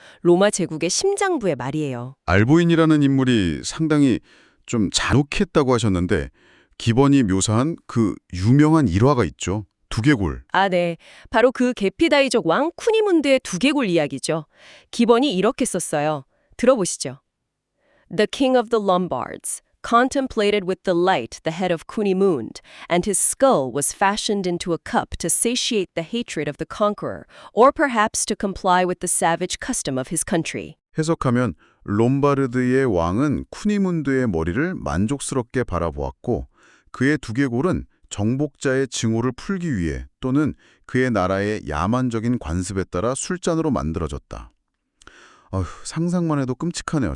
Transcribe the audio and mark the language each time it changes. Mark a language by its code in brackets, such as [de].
[ko] 로마 제국의 심장부의 말이에요. 알보인이라는 인물이 상당히 좀 잔혹했다고 하셨는데 기본이 묘사한 그 유명한 일화가 있죠. 두개골. 아, 네. 바로 그 게피다이족 왕 쿠니문드의 두개골 이야기죠. 기본이 이렇게 썼어요. 들어보시죠. [en] The king of the Lombards contemplated with delight the head of Cunimund, and his skull was fashioned into a cup to satiate the hatred of the conqueror, or perhaps to comply with the savage custom of his country. [ko] 해석하면 롬바르드의 왕은 쿠니문드의 머리를 만족스럽게 바라보았고 그의 두개골은 정복자의 증오를 풀기 위해 또는 그의 나라의 야만적인 관습에 따라 술잔으로 만들어졌다. 상상만 해도 끔찍하네요.